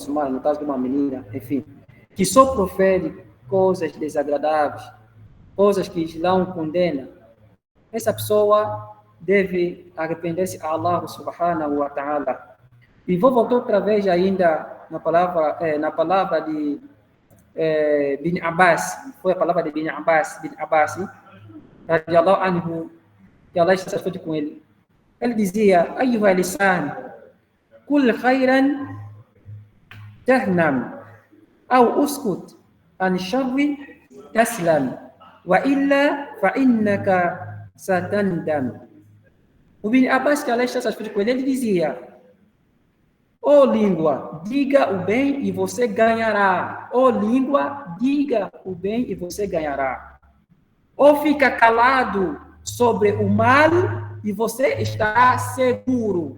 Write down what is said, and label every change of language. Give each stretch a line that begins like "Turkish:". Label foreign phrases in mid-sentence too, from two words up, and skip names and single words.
Portuguese: muçulmana, no caso de uma menina, enfim, que só profere coisas desagradáveis, coisas que Islã condena, essa pessoa deve arrepender-se a Allah
Arabic: سبحانه وتعالى.
Portuguese: E vou voltar outra vez ainda na palavra de Bin Abbas, foi a palavra de Bin Abbas,
Arabic: رضي الله عنه,
Portuguese: que Allah está satisfeito com ele. Ele dizia:
Arabic: أيها لسان، قل خيرا تغنم، أو اسكت عن شر تسلم، وإلا فإنك ستندم.
Portuguese: O Bin Abbas, que Allah está satisfeito com ele dizia: Ó língua, diga o bem e você ganhará. Ó língua, diga o bem e você ganhará. Ou fica calado sobre o mal e você estará seguro.